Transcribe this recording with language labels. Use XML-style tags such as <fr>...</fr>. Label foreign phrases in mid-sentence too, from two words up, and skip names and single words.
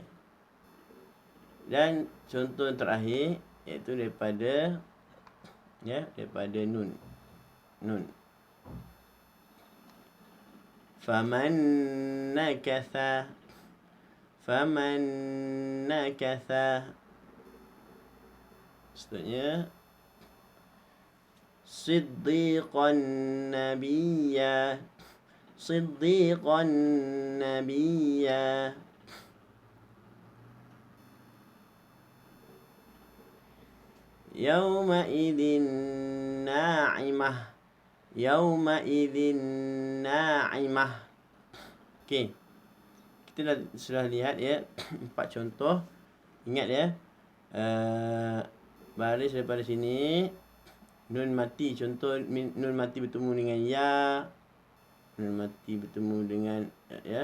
<ms>Dan contoh terakhir iaitu daripada nun.</ms> <ar>نون. فمن نكث. فمن نكث. Seterusnya صديقا نبيا. صديقا نبيا. يومئذ ناعمة. يومئذ ناعمة.</ar> <ms>Okey. Kita sudah lihat ya 4 contoh. Ingat ya. Baris daripada sini. Nun mati. Contoh nun mati bertemu dengan ya. Nun mati bertemu dengan ya.</ms>